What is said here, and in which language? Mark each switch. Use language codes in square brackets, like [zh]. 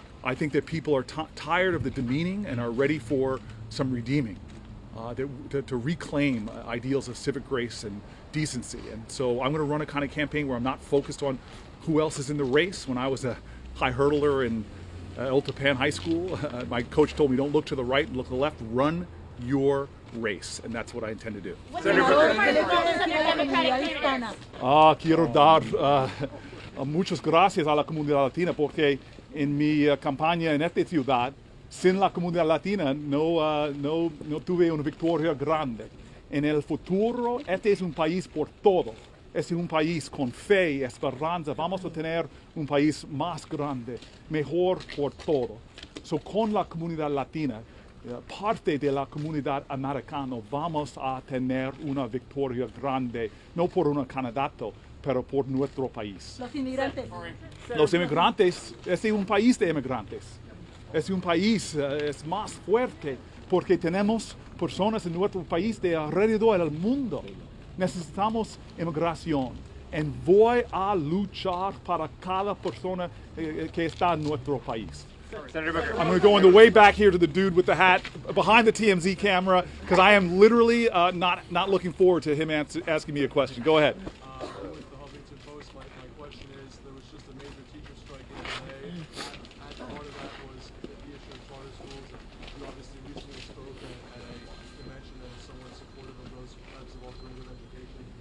[en] I think that people are tired of the demeaning and are ready for some redeeming, to reclaim ideals of civic grace and decency. And so I'm going to run a kind of campaign where I'm not focused on who else is in the race. When I was a high hurdler in El Tapan High School, my coach told me, don't look to the right and look to the left, run your race, and that's what I intend to do. [es] Quiero dar muchas gracias a la comunidad latina porque en mi campaña en esta ciudad, sin la comunidad latina no tuve una victoria grande. En el futuro, este es un país por todo. Es un país con fe y esperanza. Vamos a tener un país más grande, mejor por todo. So, con la comunidad latina, parte de la comunidad americana, vamos a tener una victoria grande, no por un candidato, pero por nuestro país. Los inmigrantes. Los inmigrantes, es un país de inmigrantes. Es un país es más fuerte porque tenemos personas en nuestro país de alrededor del mundo. Necesitamos inmigración. Y voy a luchar para cada persona que está en nuestro país. [en] Senator Booker. I'm going to go on the way back here to the dude with the hat behind the TMZ camera because I am literally not looking forward to him asking me a question. Go ahead. With the Huffington Post, my question is, there was just a major teacher strike in LA. At part of that was the issue of charter schools. You obviously recently spoke at a convention that is somewhat supportive of those types of alternative education.